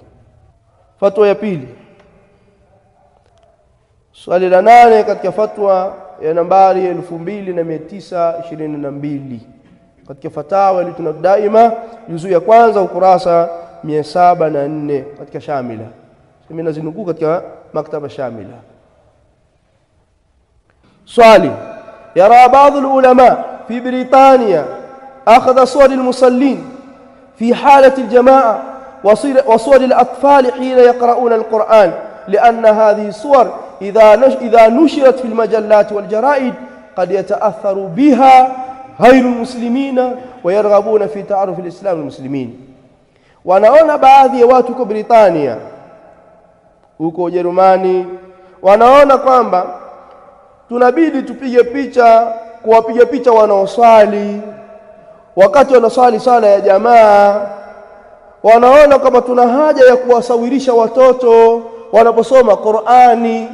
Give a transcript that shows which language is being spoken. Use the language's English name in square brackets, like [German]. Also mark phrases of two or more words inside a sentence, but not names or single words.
[Swahili] Fatwa ya pili, swali la 8 katika fatwa ya nambari 2922 katika fatawa ilituna daima, juzu ya kwanza ukurasa 704 katika Shamila. Mimi nazinukuu katika maktaba Shamila. [Arabic] Swali: يرى بعض العلماء في بريطانيا أخذ صور المصلين في حالة الجماعة وصور الأطفال حين يقرؤون القرآن، لأن هذه الصور إذا نشرت في المجلات والجرائد قد يتأثر بها غير المسلمين ويرغبون في تعرف الإسلام المسلمين. [Swahili] wanaona baadhi ya watu huko Britania, huko Ujerumani, wanaona kwamba tunabidi tupige picha, kuwapiga picha wanaoswali wakati wanaswali swala ya jamaa. Wanaona kama tuna haja ya kuwasawirisha watoto wanaposoma Qur'ani.